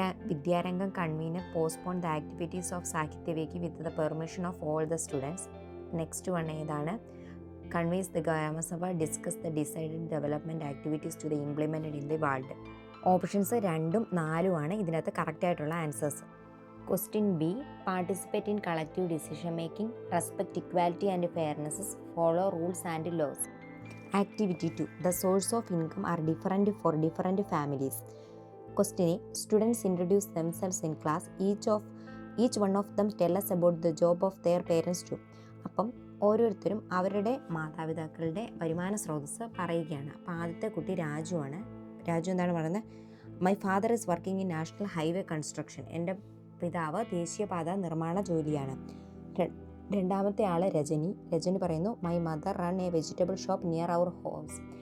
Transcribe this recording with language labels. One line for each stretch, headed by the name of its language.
English: Vidyarangam convener postpone the activities of Sahithyavedi with the permission of all the students. Next one ഏതാണ്? Convenes the gramasabha discuss the decided development activities to the implemented in the ward.
Malayalam: Options 2ഉം 4ഉം ആണ് ഇതിനകത്ത് കറക്റ്റായിട്ടുള്ള answers.
English: Question B. Participate in collective decision making, respect equality and fairness, follow rules and laws. Activity 2. The source of income are different for different families. Question A. Students introduce themselves in class. Each one of them tell us about the job of their parents too.
Malayalam: അപ്പം ഓരോരുത്തരും അവരുടെ മാതാപിതാക്കളുടെ വരുമാന സ്രോതസ്സ് പറയുകയാണ്. അപ്പോൾ ആദ്യത്തെ കുട്ടി രാജുവാണ്. രാജു എന്താണ് പറയുന്നത്?
English: My father is working in national highway construction.
Malayalam: എൻ്റെ പിതാവ് ദേശീയപാത നിർമ്മാണ ജോലിയാണ്. രണ്ടാമത്തെ ആള് രജനി പറയുന്നു
English: My mother run a vegetable shop near our house.